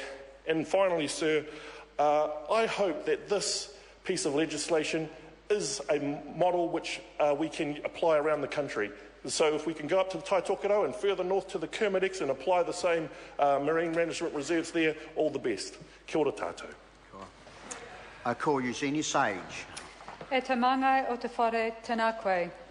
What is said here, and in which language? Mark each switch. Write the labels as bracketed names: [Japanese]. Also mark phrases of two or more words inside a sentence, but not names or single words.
[English] And finally, sir, I hope that this piece of legislation is a model which we can apply around the country. So if we can go up to the Taitokoro and further north to the Kermadec and apply the same marine management reserves there, all the best. [Māori] Kia ora tātou. [English] I call Eugenie Sage. [Māori] E te mangai o te whare tēnā koe.